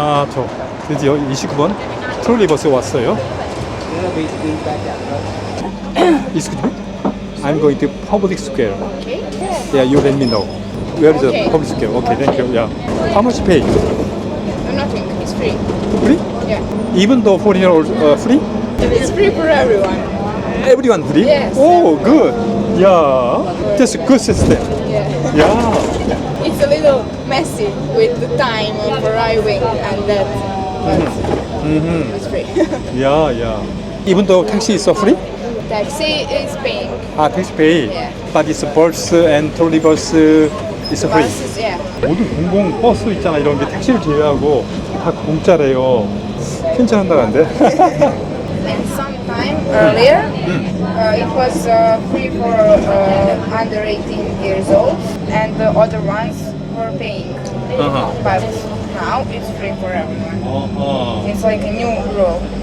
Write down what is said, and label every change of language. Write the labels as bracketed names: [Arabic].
[Korean] 저 드디어 29번 트롤리버스 왔어요. [English] Excuse me? I'm going to public square. Okay. Yeah, you let me know. Where is the Okay. public square? Okay, thank you. Yeah. How much pay? Nothing. It's free. Free? Yeah. Even though foreigner free? It's free for everyone. Everyone free? Yes. Oh, good. Yeah. That's a good system. Yeah. Yeah. It's a little messy with the time of arriving and that. But it's free. Yeah. Even though taxi is free? Taxi is paying. Taxi pay. Yeah. But it's bus and trolleybus is free. Buses, yeah. [Korean] 모든 공공 버스 있잖아, 이런 게 택시를 제외하고 다 공짜래요. 괜찮은다는데? [English] And sometime earlier, it was free for under 18 years old, and the other ones were paying. But now it's free for everyone. It's like a new rule.